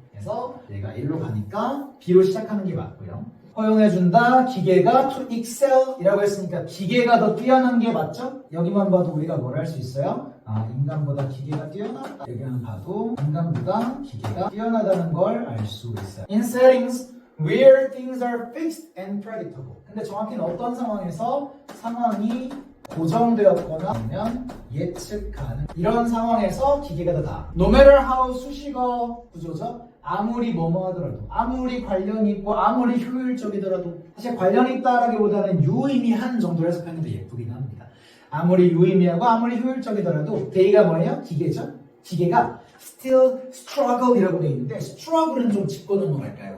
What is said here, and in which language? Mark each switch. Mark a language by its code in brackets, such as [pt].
[ko] 그래서 얘가 1로 가니까 B로 시작하는 게 맞고요. 허용해준다, 기계가 to excel 이라고 했으니까 기계가 더 뛰어난 게 맞죠? 여기만 봐도 우리가 뭘 할 수 있어요? 아, 인간보다 기계가 뛰어나다. 여기만 봐도 인간보다 기계가 뛰어나다는 걸 알 수 있어요. [en] In settings where things are fixed and predictable. [ko] 근데 정확히는 어떤 상황에서 상황이 고정되었거나 아니면 예측 가능, 이런 상황에서 기계가 더 나아. [en] No matter how [ko] 수식어 구조죠. 아무리 뭐뭐 하더라도, 아무리 관련이 있고 아무리 효율적이더라도, 사실 관련이 있다라기보다는 유의미한 정도로 해석하는 게 예쁘긴 합니다. 아무리 유의미하고 아무리 효율적이더라도 데이가 뭐예요? 기계죠? 기계가 [en] still struggle [ko] 이라고 돼 있는데 struggle은 좀 짚고 넘어갈까요?